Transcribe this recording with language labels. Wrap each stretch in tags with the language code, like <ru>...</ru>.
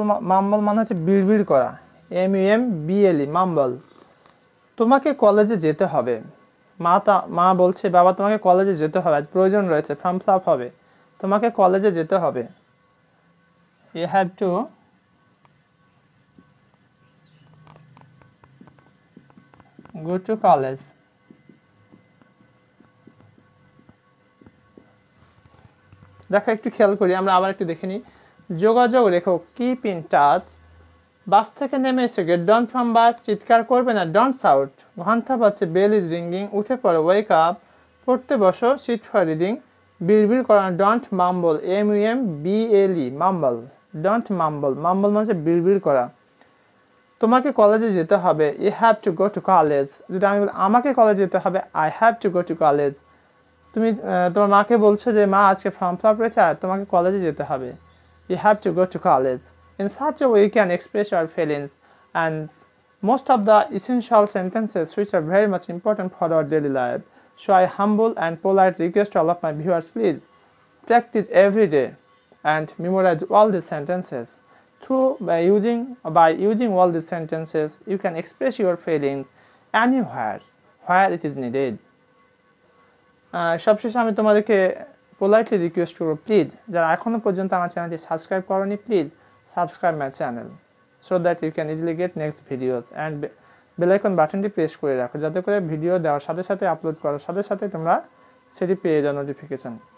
<bn>মাম্বল মানে হচ্ছে বিড়বিড় করা, MUMBLE, মাম্বল। তোমাকে কলেজে যেতে হবে, মা বলছে বাবা তোমাকে কলেজে যেতে হবে, আজ প্রয়োজন রয়েছে, ফর্ম ফিল আপ হবে, তোমাকে কলেজে যেতে হবে।</bn> <en>You have to go to college.</en> <bn>দেখো একটু খেয়াল করি, আমরা আবার একটু দেখে নিই। যোগাযোগ রেখো,</bn> <en>Keep in touch.</en> <bn>বাস থেকে নেমে এসে</bn> <en>get down from bus,</en> <bn>চিৎকার করবে না,</bn> <en>Don't shout.</en> <bn>ঘন্টা বাজছে,</bn> <en>bell is ringing,</en> <bn>উঠে পড়ো,</bn> <en>Wake up.</en> <bn>পড়তে বসো,</bn> <en>Sit for reading.</en> <bn>বিড়বিড় করা,</bn> <en>Don't mumble, MUMBLE, mumble, don't mumble.</en> <bn>মাম্বল মানে বিড়বিড় করা। তোমাকে কলেজে যেতে হবে,</bn> <en>You have to go to college.</en> <bn>যদি আমি বলি আমাকে কলেজে যেতে হবে,</bn> <en>I have to go to college.</en> <bn>তুমি তোমার মাকে বলছো যে মা আজকে ফর্ম ফিল আপ রয়েছে, আর তোমাকে কলেজে যেতে হবে,</bn> <en>You have to go to college. In such a way you can express your feelings, and most of the essential sentences which are very much important for our daily life. So I humble and polite request all of my viewers, please practice every day and memorize all these sentences. By using all these sentences, you can express your feelings anywhere where it is needed.</en> <bn>সবশেষে আমি তোমাদেরকে politely request করবো, please যারা এখনো পর্যন্ত আমার চ্যানেলটি subscribe করোনি,</bn> <en>please subscribe my channel so that you can easily get next videos,</en> <bn>and bell icon বাটনটি প্রেস করে রাখো যাতে করে ভিডিও দেওয়ার সাথে সাথে আপলোড করার সাথে সাথে তোমরা সেটি পেয়ে যাও নোটিফিকেশান।</bn>